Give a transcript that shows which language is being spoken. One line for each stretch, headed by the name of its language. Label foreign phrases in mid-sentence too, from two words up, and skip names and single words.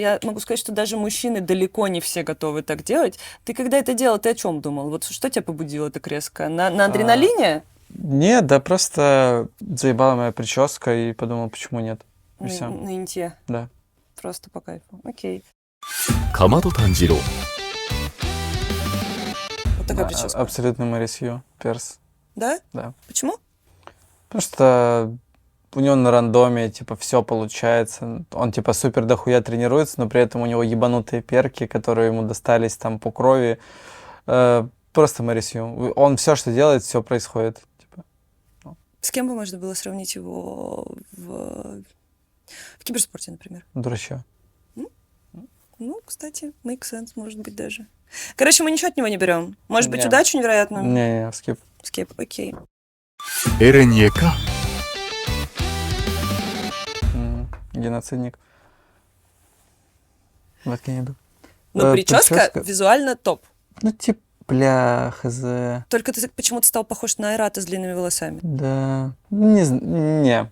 Russian: Я могу сказать, что даже мужчины далеко не все готовы так делать. Ты когда это делал, ты о чем думал? Вот что тебя побудило так резко? На адреналине? Нет, да просто заебала моя прическа и подумал, почему нет. И На, всё. на инте. Да. Просто по кайфу. Окей. かまど炭治郎 такая прическа? Абсолютно Мэри Сью, перс. Да? Да. Почему? Потому что у него на рандоме, типа, все получается. Он, типа, супер дохуя тренируется, но при этом у него ебанутые перки, которые ему достались там по крови. Просто Мэри Сью. Он все, что делает, все происходит. Типа. С кем бы можно было сравнить его в киберспорте, например? Дурачок. Ну, кстати,
English: make sense,
Russian: может быть, даже. Короче, мы ничего от него не берем. Может быть, Не. удачу невероятную? Не, скип. Скип, окей. エレニエか Геноцидник. Вот я не иду. Но прическа визуально топ. Ну, типа, бля, хз. Только ты почему-то стал похож на Айрата с длинными волосами. Да. Не.